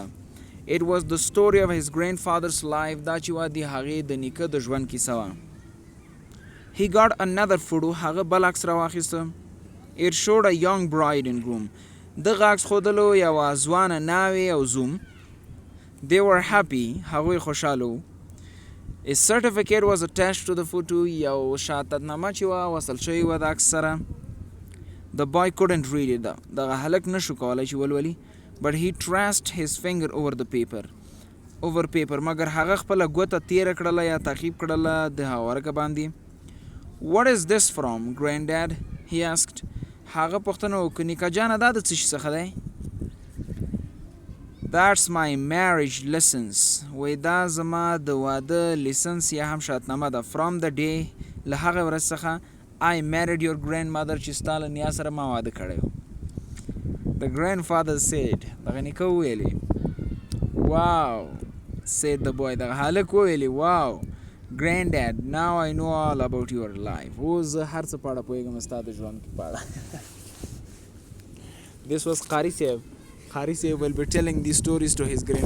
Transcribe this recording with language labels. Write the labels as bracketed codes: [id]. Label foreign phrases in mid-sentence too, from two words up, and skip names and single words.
[en] It was the story of his grandfather's life. [ps] دا چې وه د هغې د نیکه د ژوند کیسه وه. [en] He got another photo. [ps] هغه بل عکس راواخیسته. [en] It showed a young bride and groom. [ps] دغه عکس ښودلو یوه ځوانه ناوې او زوم. [en] They were happy. [ps] هغوی خوشحاله وو. [en] A certificate was attached to the photo. [ps] یو شهادتنامه چې وه وصل شوې وه د عکس سره. [en] The boy couldn't read it. [ps] دغه هلک نشو کولی چې ولولي. [en] But he traced his finger over paper. [ps] مګر هغه خپله ګوته تیره کړله یا تعقیب کړله د هغه ورکه باندې. [en] What is this from, granddad? He asked. [ps] هغه پوښتنه وکړه نیکه جانه دا د څه شي څخه دی؟ [en] That's my marriage license. [ps] وای دا زما د واده لیسنس یا هم شهادتنامه ده. [en] From the day [ps] له هغې ورځ څخه [en] I married your grandmother [ps] چې ستا له نیا سره ما واده کړی و. [en] The grandfather said. [ps] دغه نیکه وویلې. [en] Wow, said the boy. [ps] دغه هلک وویلې. [en] Wow, granddad, now I know all about your life. [ps] اوس زه هر څه په اړه پوهېږم ستا د ژوند په اړه. [en] This was Qari Sahib. Qari Sahib will be telling these stories to his grandfather.